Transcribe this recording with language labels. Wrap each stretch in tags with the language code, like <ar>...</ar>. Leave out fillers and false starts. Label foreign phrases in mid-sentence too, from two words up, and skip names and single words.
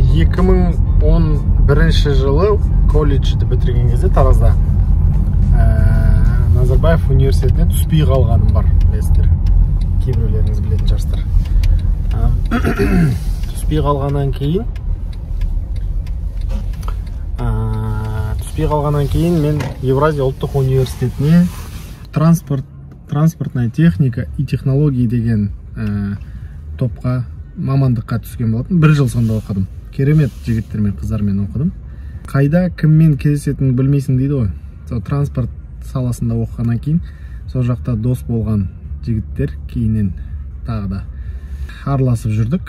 <kk>2011 жылы колледжді бітірген кезде Таразда Назарбаев университетіне түспей қалғаным бар, білесіздер. Кейбіреулеріңіз білетін шығарсыздар. Түспей қалғаннан кейін мен Евразия ұлттық университетіне</kk> <ru>транспортная техника и технологии</ru> <kk>деген топқа мамандыққа түскен болатын. 1 жыл сонда оқыдым. Керемет жігіттермен, қыздармен оқыдым. Қайда кіммен кездесетінін білмейсің дейді ғой. Сол транспорт саласында оқығаннан кейін сол жақта дос болған жігіттер кейіннен тағы да араласып жүрдік.</kk>